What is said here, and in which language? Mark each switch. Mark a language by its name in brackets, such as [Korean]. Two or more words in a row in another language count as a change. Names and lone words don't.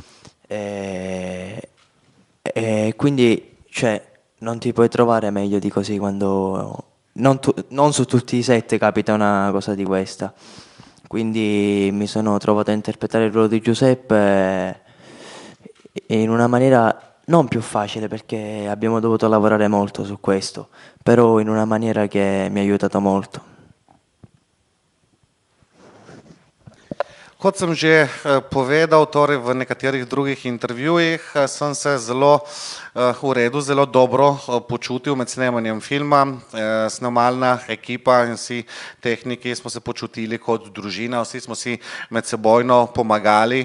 [Italian] E quindi, cioè, non ti puoi trovare meglio di così quando non su tutti i set capita una cosa di questa. Quindi mi sono trovato a interpretare il ruolo di Giuseppe in una maniera non più facile perché abbiamo dovuto lavorare molto su questo, però in una maniera che mi ha aiutato molto. [Slovenian] Kot sem že povedal, torej v nekaterih drugih intervjujih, sem se zelo v redu, zelo dobro počutil med snemanjem filma. Snemalna ekipa in vsi tehniki smo se počutili kot družina, vsi smo si medsebojno pomagali.